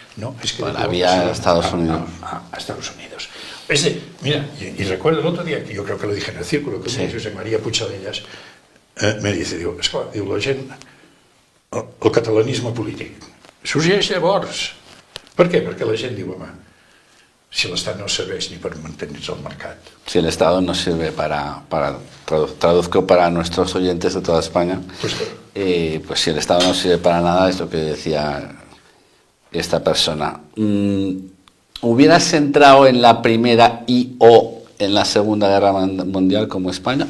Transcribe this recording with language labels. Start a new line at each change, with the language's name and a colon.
Spanish: No, es que... Había a Estados Unidos. A Estados Unidos. Mira, y recuerdo el otro día, que yo creo que lo dije en el círculo, que José María Puigdemont me dice,
Catalan: diu, la gent, el catalanisme polític, sorgeix llavors. Per què? Perquè la gent diu, home, si l'Estat no serveix ni per mantenir-se al mercat.
Spanish: Si el Estado no sirve traduzco para nuestros oyentes de toda España, pues si el Estado no sirve para nada, es lo que decía esta persona. ¿Hubieras entrado en la Primera y o en la Segunda Guerra Mundial como España?